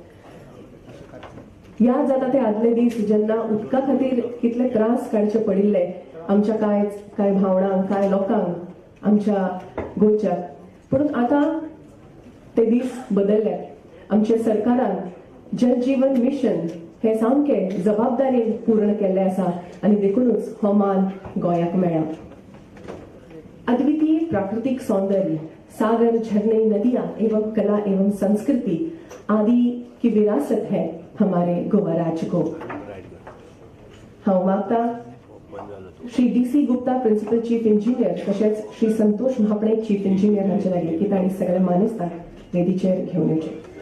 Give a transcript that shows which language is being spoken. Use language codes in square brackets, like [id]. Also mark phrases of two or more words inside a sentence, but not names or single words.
[kok] याद जाता ते आदले दीस जेन्ना उदका खातीर कितले त्रास काडचे पडिल्ले आमच्या कांय भावनांक कांय लोकांक आमच्या गोंयच्या. पूण आतां ते दीस बदलले. आमच्या सरकारान जल जीवन मिशन हे सामके जबाबदारीन पूर्ण केल्ले आसा आणि देखूनच हो मान गोंयाक मेळ्ळा. [hi] अद्वितीय प्राकृतिक सौंदर्य, सागर, झरने, नदियां एवं कला एवं संस्कृति आदि की विरासत है हमारे गोवा राज्य को. [kok] हांव मागता श्री DC गुप्ता [en] principal chief engineer [kok] तशेंच श्री संतोष म्हापणे [en] chief engineer [kok] हांचे लागीं की तांणी सगळे मानेस्तार वेदीचेर घेवन येवचे.